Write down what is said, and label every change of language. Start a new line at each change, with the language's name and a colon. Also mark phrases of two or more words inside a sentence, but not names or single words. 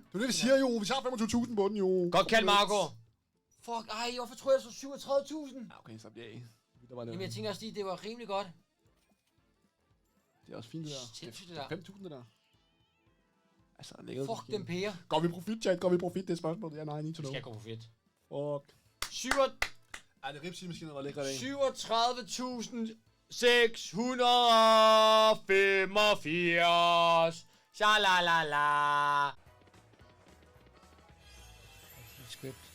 Danish: Det er det, vi siger jo. Vi tager 25.000 på den jo. Godt kaldt, Marco. Fuck, ej, hvorfor tror jeg så 37.000? Okay, så bliver jeg. Jamen, jeg tænker også lige, det var rimelig godt. Det er også fint, det der. Sindssygt, det der. der. 5.000, det der. Altså, lækkert. Fuck den pære. Går vi profit, chat? Går vi profit? Det er spørgsmålet. Ja, nej,
English: need to know.
Danish: Skal gå på fedt. Fuck. 37.685. Ej, det ripsivmaskinen var lækkert, ikke? 37.685. Shalalala. Script.